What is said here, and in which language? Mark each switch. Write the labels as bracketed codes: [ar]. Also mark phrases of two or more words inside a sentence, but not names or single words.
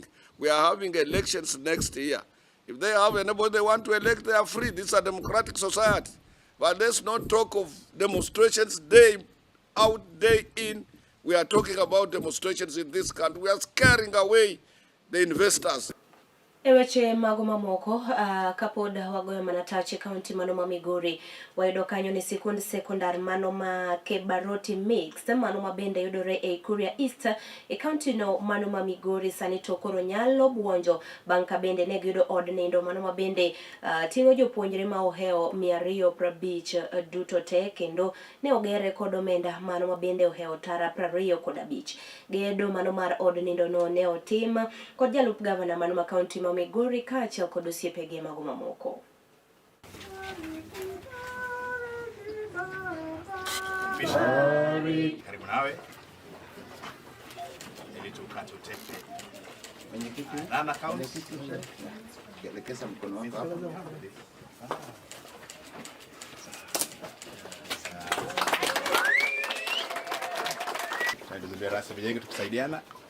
[en] We are having elections next year. If they have anybody they want to elect, they are free. This is a democratic society. But let's not talk of demonstrations day out, day in. We are talking about demonstrations in this country. We are scaring away the investors. [luo] Eweche mago mamoko kapod wagoyo manatache kaunti mano ma Migori wayudo kanyo ni sikund sekondar mano ma Kebaroti Mix mano ma bende yudore e Kuria East e kaunti no mano ma Migori sani to koro nyalo buonjo banka bende ne giyudo od nindo mano ma bende tingo jopuonjre ma oheo 250 duto te kendo ne ogere kod omenda mano ma bende oheo tara 25 gedo mano mar od nindo no ne otim kod jalup gavana mano ma kaunti ma Migori kacha kod osiepege mago mamoko. [sw] Karibu nawe ili tukate utepe. Mwenyekiti na kaunti elekeza mkono wako hapo. Tunaendelea rasa vijana tukusaidiana.